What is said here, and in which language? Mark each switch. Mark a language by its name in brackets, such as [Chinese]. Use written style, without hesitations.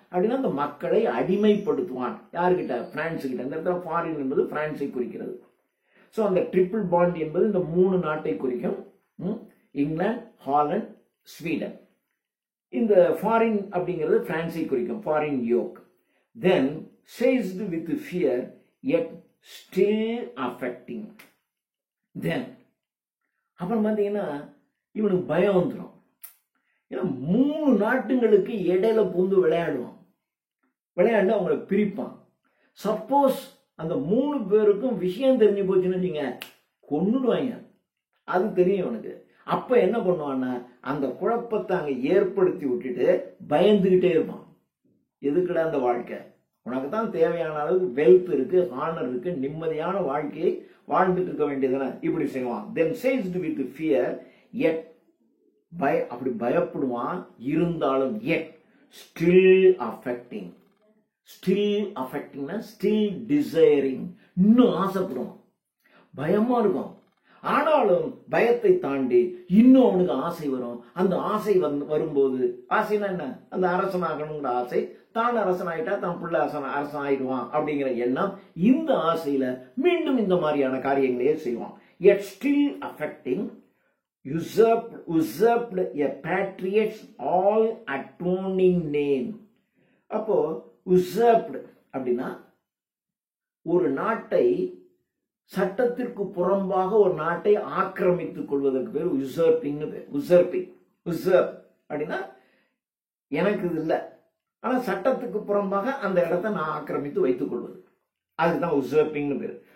[Tamil] அப்படின்னா அந்த மக்களை அடிமைப்படுத்துவான். யாருக்கிட்ட, பிரான்ஸ் கிட்ட. இந்த இடத்துல ஃபாரின் என்பது பிரான்ஸை குறிக்கிறது. சோ அந்த ட்ரிபிள் பாண்ட் என்பது இந்த 3 நாட்டை குறிக்கும், இங்கிலாந்து, ஹாலந்து, ஸ்வீடன். இந்த ஃபாரின் அப்படிங்கிறது பிரான்ஸை குறிக்கும், [English] Foreign yoke. Then seized with fear yet still affecting. [Tamil] தென் அப்புறம் பாத்தீங்கன்னா இவனுக்கு பயம் வந்துடும். ஏன்னா 3 நாட்டுங்களுக்கு இடையில பூந்து விளையாடுவான். விளையாண்டு அவங்களை பிரிப்பான். சப்போஸ் அந்த 3 பேருக்கும் விஷயம் தெரிஞ்சு போச்சுன்னு வச்சுங்க, கொன்னுடுவாங்க. அது தெரியும் அவனுக்கு. அப்ப என்ன பண்ணுவான்னா அந்த குழப்பத்தை அங்க ஏற்படுத்தி விட்டுட்டு பயந்துகிட்டே இருப்பான். எதுக்குடா அந்த வாழ்க்கை, உனக்கு தான் தேவையான அளவுக்கு வெல்த் இருக்கு, ஹானர் இருக்கு, நிம்மதியான வாழ்க்கையை வாழ்ந்துட்டு இருக்க வேண்டியதுன்னு இப்படி செய்வான். [English] then seized with fear yet, [Tamil] அப்படி பயப்படுவான். இருந்தாலும் [English] yet still affecting. still affecting, still desiring, [Tamil] இன்னும் ஆசைப்படுவான். பயமா இருக்கும். ஆனாலும் பயத்தை தாண்டி இன்னும் அவனுக்கு ஆசை வரும். அந்த ஆசை வரும்போது, ஆசைன்னா என்ன? அந்த அரசனாகணுங்கிற ஆசை, தான் அரசனாயிட்டா தான் பிள்ளை அரசன் ஆயிடுவான் அப்படிங்கிற எண்ணம். இந்த ஆசையில மீண்டும் இந்த மாதிரியான காரியங்களையே செய்வான். [English] Yet still affecting, usurped a patriot's all atoning name. [Tamil] அப்போ usurped அப்படின்னா ஒரு நாட்டை, சட்டத்திற்கு புறம்பாக ஒரு நாட்டை ஆக்கிரமித்துக் கொள்வதற்கு பேர் usurping பேர். usurp அப்படின்னா எனக்கு இது இல்லை, ஆனா சட்டத்துக்கு புறம்பாக அந்த இடத்தை நான் ஆக்கிரமித்து வைத்துக் கொள்வது, அதுதான் usurping பேர்.